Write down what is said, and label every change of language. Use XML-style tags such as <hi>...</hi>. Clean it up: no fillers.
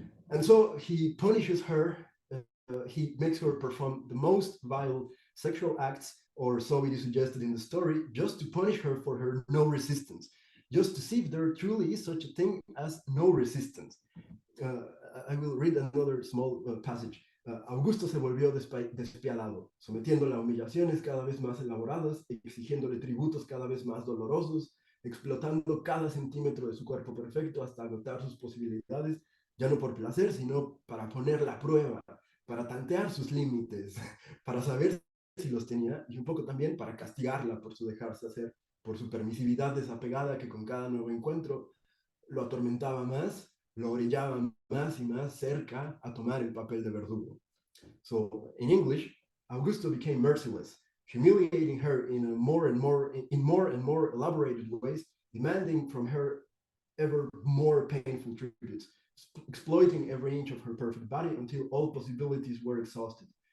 <en>And so he punishes her, he makes her perform the most vile sexual acts, or so it is suggested in the story, just to punish her for her no resistance, just to see if there truly is such a thing as no resistance. I will read another small passage.</en> <es>Augusto se volvió despiadado, sometiéndola a humillaciones cada vez más elaboradas, exigiéndole tributos cada vez más dolorosos, explotando cada centímetro de su cuerpo perfecto hasta agotar sus posibilidades, ya no por placer, sino para ponerla a prueba, para tantear sus límites, para saber si los tenía, y un poco también para castigarla por su dejarse hacer, por su permisividad desapegada que con cada nuevo encuentro lo atormentaba más, lo orillaba más y más cerca a tomar el papel de verdugo.</es> <en>So, in English, Augusto became merciless, humiliating her in more and more elaborated ways, demanding from her ever more painful tributes, exploiting every inch of her perfect body until all possibilities were exhausted.</en>